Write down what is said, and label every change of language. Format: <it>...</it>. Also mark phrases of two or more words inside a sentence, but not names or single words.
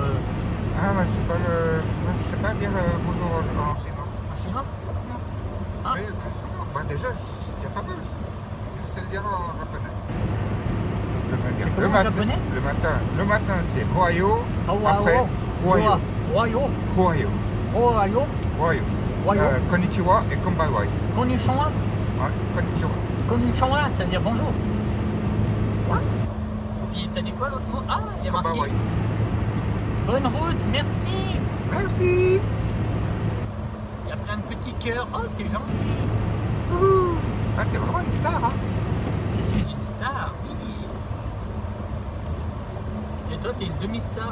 <fr>Ah, moi, je sais pas dire bonjour en chinois. en chinois? Ah. Mais bah, déjà, c'est déjà pas mal. Je sais le dire en japonais. Je peux même dire. C'est comment en japonais? Le matin, c'est Royo. Oh, Après, Royo. Royo. Royo. Royo. Royo. Royo. Konnichiwa et Konbanwa. Konnichiwa. Ouais, Konnichiwa. Konnichiwa, ça veut dire bonjour. Puis t'as dit quoi l'autre mot? Ah, il y a marqué. Konbanwa. Bonne route, merci. Merci. Il y a plein de petits cœurs. Oh, c'est gentil. Wouhou. Ah, t'es vraiment une star, hein? Je suis une star, oui. Et toi, t'es une demi-star.</fr>